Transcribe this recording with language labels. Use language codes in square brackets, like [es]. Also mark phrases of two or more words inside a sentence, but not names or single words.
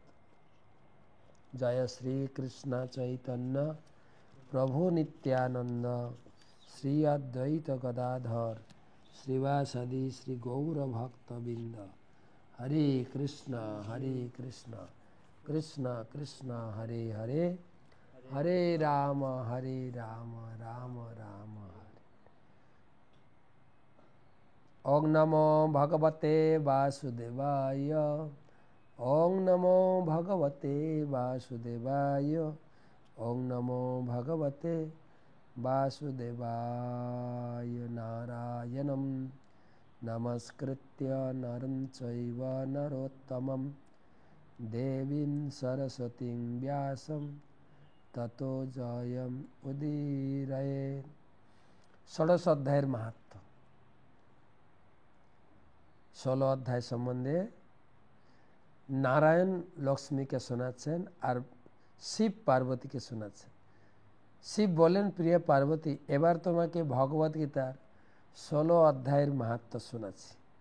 [bn] জয় শ্রী কৃষ্ণ চৈতন্য প্রভু নিত্যানন্দ শ্রী অদ্বৈত গদাধর শ্রীবাসাদি শ্রী গৌর ভক্তবৃন্দ। [sa] হরে কৃষ্ণ কৃষ্ণ কৃষ্ণ হরে হরে, হরে রাম রাম রাম হরে। ওং নমো ভগবতে বাসুদেবায়, ওং নমো ভগবতে বাসুদেবায়, ওং নমো ভগবতে বাসুদেবায়। নারায়ণং নমস্কৃত্য নরং চৈব নরোত্তমং দেবীং সরস্বতীং ব্যাসং ততো জয়ম উদীরয়েৎ। [bn] ষোড়শ অধ্যায়ের মাহাত্ম্য। 16 অধ্যায় সম্বন্ধে নারায়ণ লক্ষ্মীকে শোনাচ্ছেন আর শিব পার্বতীকে শোনাচ্ছেন। শিব বলেন, প্রিয় পার্বতী, এবার তোমাকে ভগবদ্গীতার 16 অধ্যায়ের মাহাত্ম্য শোনাচ্ছি।